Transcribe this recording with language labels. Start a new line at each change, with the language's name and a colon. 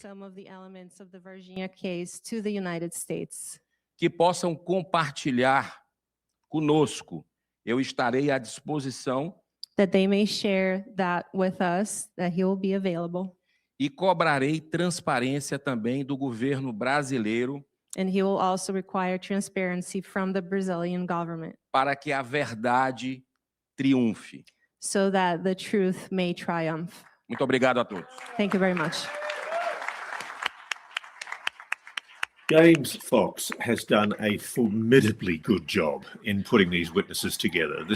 English: Some of the elements of the Virginia case to the United States.
Portuguese: Que possam compartilhar conosco. Eu estarei à disposição.
English: That they may share that with us, that he will be available.
Portuguese: E cobrarei transparência também do governo brasileiro.
English: And he will also require transparency from the Brazilian government.
Portuguese: Para que a verdade triunfe.
English: So that the truth may triumph.
Portuguese: Muito obrigado a todos.
English: Thank you very much. James Fox has done a formidably good job in putting these witnesses together.